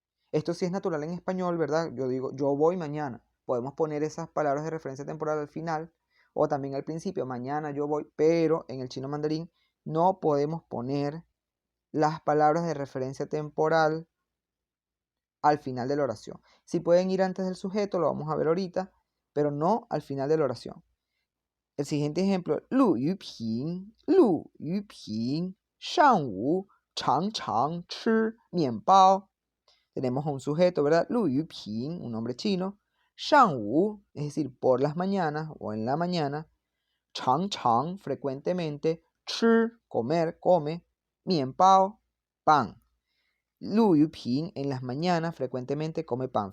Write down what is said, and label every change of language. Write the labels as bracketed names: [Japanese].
[Spanish] Esto sí es natural en español, ¿verdad? Yo digo, yo voy mañana. Podemos poner esas palabras de referencia temporal al final o también al principio, mañana yo voy, pero en el chino mandarín no podemos poner las palabras de referencia temporal al final de la oración. Si pueden ir antes del sujeto, lo vamos a ver ahorita, pero no al final de la oración. El siguiente ejemplo, 陆玉平, 陆玉平, [Chinese] 上午常常吃面包. [Spanish] Tenemos a un sujeto, ¿verdad? 陆玉平, un nombre chino. 上午, es decir, por las mañanas o en la mañana. 常常, frecuentemente. 吃, comer, come. 面包, pan. 陆玉平, en las mañanas, frecuentemente come pan.